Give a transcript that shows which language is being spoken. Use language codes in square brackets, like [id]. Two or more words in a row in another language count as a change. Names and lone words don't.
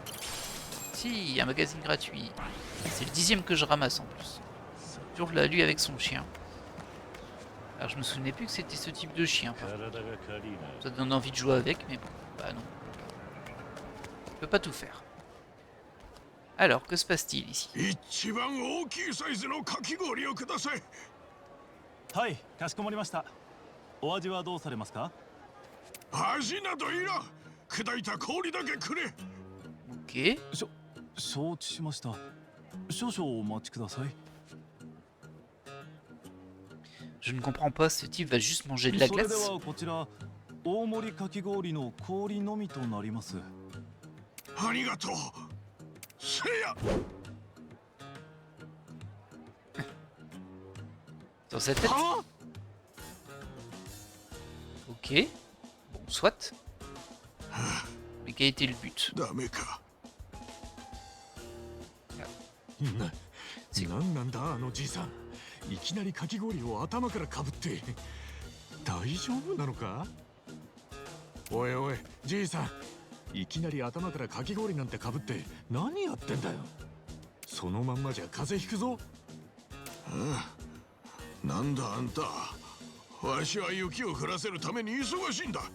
[fr] Si, il y a un magazine gratuit. C'est le 10e que je ramasse en plus. Toujours là, lui avec son chien. Alors je me souvenais plus que c'était ce type de chien. Ça donne envie de jouer avec, mais bon, bah non. Je peux pas tout faire. Alors, que se passe-t-il ici? [ja] 一番大きいサイズのかき氷をください。はい、かしこまりました。お味はどうされますか？味などいらん。砕いた氷だけくれ。 [fr] Ok. [ja] 承知しました。少々お待ちください。 [fr] Je ne comprends pas, ce type va juste manger de la [ja] それで [fr] glace. [ja] はこちら大盛りかき氷の氷のみとなります。ありがとう。せや。 [fr] Dans sa tête. Ok. Bon, soit. Mais quel était le but? [ja] ダメか。なんなんだあのじいさん。いきなりかき氷を頭からかぶって大丈夫なのか。おいおいじいさん、いきなり頭からかき氷なんてかぶって何やってんだよ。そのまんまじゃ風邪ひくぞ。なんだあんた、わしは雪を降らせるために忙しいんだ。